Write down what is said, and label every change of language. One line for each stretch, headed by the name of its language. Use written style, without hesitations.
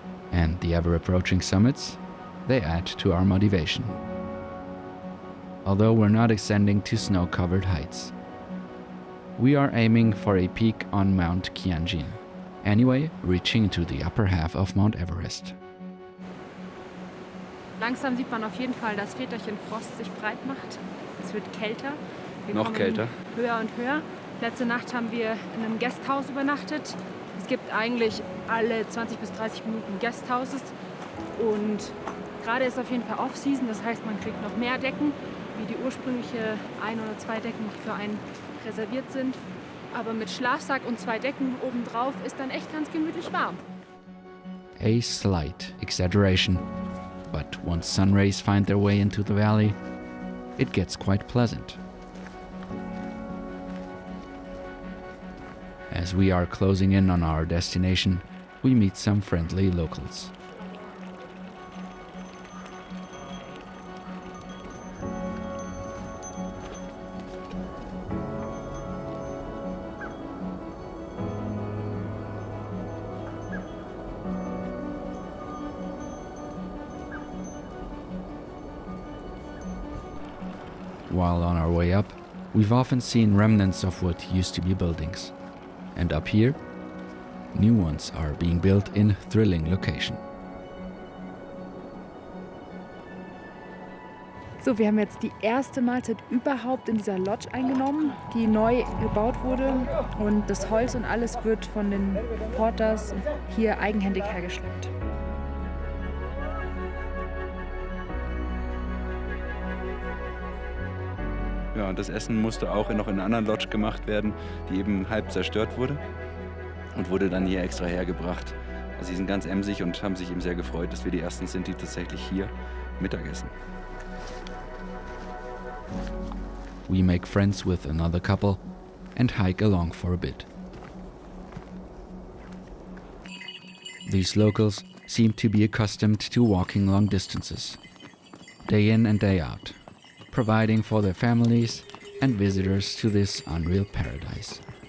English: And the ever-approaching summits, they add to our motivation. Although we're not ascending to snow-covered heights. We are aiming for a peak on Mount Kianjin, anyway reaching to the upper half of Mount Everest.
German: Langsam sieht man auf jeden Fall, dass Väterchen Frost sich breit macht. Es wird kälter. Wir Noch kommen kälter. Höher und höher. Letzte Nacht haben wir in einem Guesthouse übernachtet. Es gibt eigentlich alle 20 bis 30 Minuten Guesthouses. Und gerade ist auf jeden Fall Off-Season, das heißt, man kriegt noch mehr Decken, wie die ursprüngliche 1 oder 2 Decken, die für einen reserviert sind. Aber mit Schlafsack und 2 Decken obendrauf ist dann echt ganz gemütlich warm.
English: A slight exaggeration, but once sun rays find their way into the valley, it gets quite pleasant. As we are closing in on our destination, we meet some friendly locals. While on our way up, we've often seen remnants of what used to be buildings. And up here, new ones are being built in thrilling location.
German: So, wir haben jetzt die erste Mahlzeit überhaupt in dieser Lodge eingenommen, die neu gebaut wurde. Und das Holz und alles wird von den Porters hier eigenhändig hergeschleppt. Ja, und das Essen musste auch noch in einer anderen Lodge gemacht werden, die eben halb zerstört wurde und wurde dann hier extra hergebracht. Also sie sind ganz emsig und haben sich eben sehr gefreut, dass wir die Ersten sind, die tatsächlich hier Mittag essen.
English: We make friends with another couple and hike along for a bit. These locals seem to be accustomed to walking long distances, day in and day out, providing for their families and visitors to this unreal paradise.